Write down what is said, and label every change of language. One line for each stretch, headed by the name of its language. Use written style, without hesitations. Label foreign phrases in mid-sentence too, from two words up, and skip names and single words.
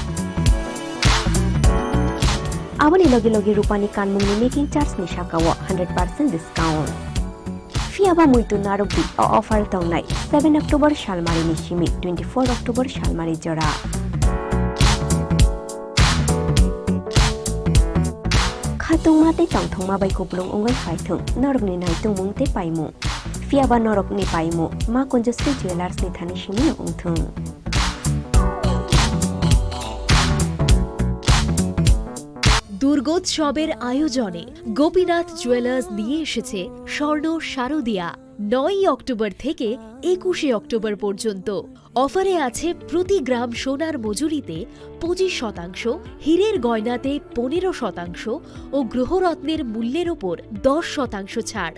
Kok Borok: abani logi logi rupani kanmungni
English: making charge
Kok Borok: ni shakawo 100% discount fiaba muitu narubi offer tongnai 7 October shalmari ni shimi 24 October shalmari jora khatung mate tangthongma bai kuplung ongai phaithung norokni naitung mungte paimu fiaba norokni paimu ma konjustri jewelers ni thani shimi ongthung
Bangla: দুর্গোৎসবের আয়োজনে গোপীনাথ জুয়েলার্স নিয়ে এসেছে স্বর্ণ শারদিয়া 9 অক্টোবর থেকে 21 অক্টোবর পর্যন্ত অফারে আছে প্রতি গ্রাম সোনার মজুরিতে 25%, হীরের গয়নাতে 15% ও গ্রহরত্নের মূল্যের ওপর 10% ছাড়।